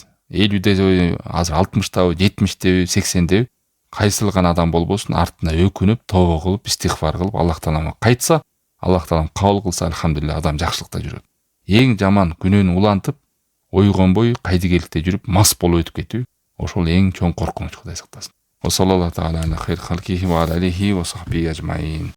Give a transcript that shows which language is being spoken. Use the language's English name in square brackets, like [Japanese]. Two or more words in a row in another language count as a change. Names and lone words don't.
[Kyrgyz] 50-де, азыр 60-дабы, 70-деби, 80-деби, кайсыл гана адам болбосун, артына өкүнүп, тооба кылып, истигфар кылып, Аллах Таалама кайтса, Аллах Таалам кабыл кылса, альхамдулилля, адам жакшылыкта жүрөт. Эң жаман күнөөнү улантып, ойгонбой, кайдыгерликте жүрүп, мас болуп өтүп кетүү, ошол эң чоң коркунуч, Кудай сактасын. [Arabic] وصلى الله تعالى على خير خلقه وعليه وصحبه أجمعين.